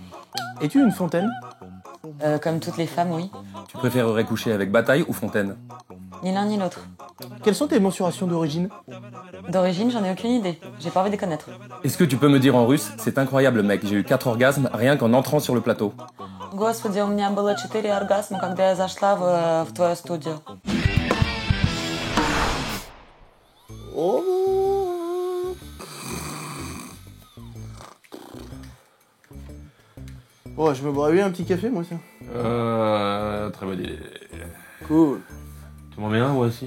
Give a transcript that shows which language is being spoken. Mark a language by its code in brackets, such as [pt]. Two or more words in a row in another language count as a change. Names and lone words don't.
[fr] Es-tu une fontaine? Comme toutes les femmes, oui. Tu préférerais coucher avec Bataille ou Fontaine? Ni l'un ni l'autre. Quelles sont tes mensurations d'origine? D'origine, j'en ai aucune idée. J'ai pas envie de connaître. Est-ce que tu peux me dire en russe? C'est incroyable, mec, j'ai eu 4 orgasmes rien qu'en entrant sur le plateau. [ru] Господи, у меня было 4 оргазма, когда я зашла в твою студию. Oh. [fr] Oh, je me boirais bien un petit café, moi, tiens. Très bonne idée. Cool. Tu m'en mets un, moi aussi?